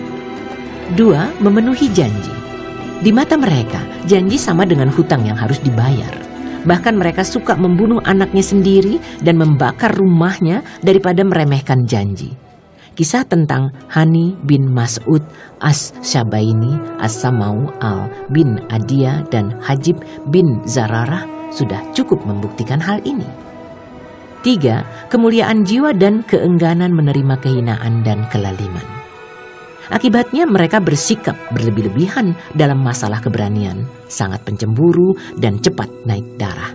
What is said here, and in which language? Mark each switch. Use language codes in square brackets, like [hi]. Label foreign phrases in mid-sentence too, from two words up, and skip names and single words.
[id] 2. Memenuhi janji. Di mata mereka, janji sama dengan hutang yang harus dibayar. Bahkan mereka suka membunuh anaknya sendiri dan membakar rumahnya daripada meremehkan janji. Kisah tentang Hani bin Mas'ud As-Syabaini, As-Samau al-bin Adiyah, dan Hajib bin Zararah sudah cukup membuktikan hal ini. 3. Kemuliaan jiwa dan keengganan menerima kehinaan dan kelaliman. Akibatnya mereka bersikap berlebih-lebihan dalam masalah keberanian, sangat pencemburu dan cepat naik darah.